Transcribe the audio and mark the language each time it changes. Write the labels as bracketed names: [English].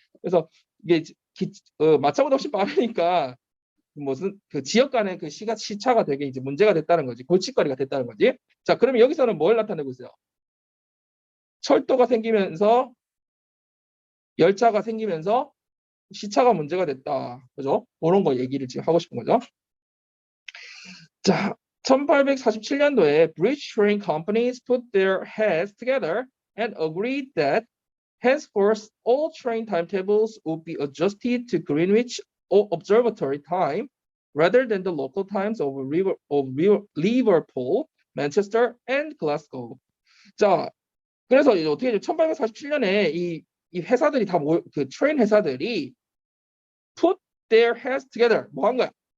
[Korean] 그래서 이게 마차보다 훨씬 빠르니까 무슨 그 지역 간의 그 시차가 되게 이제 문제가 됐다는 거지. 골칫거리가 됐다는 거지. 자, 그러면 여기서는 뭘 나타내고 있어요? 철도가 생기면서 열차가 생기면서 시차가 문제가 됐다. 그죠? 그런 거 얘기를 지금 하고 싶은 거죠. 자, 1847년도에 [English] British train companies put their heads together and agreed that henceforth all train timetables would be adjusted to Greenwich Observatory time rather than the local times of Liverpool, Manchester, and Glasgow. [Korean] 자, 그래서 이제 어떻게 1847년에 이 회사들이 그 트레인 회사들이 [English] put their heads together [Korean] 뭐 한 거야?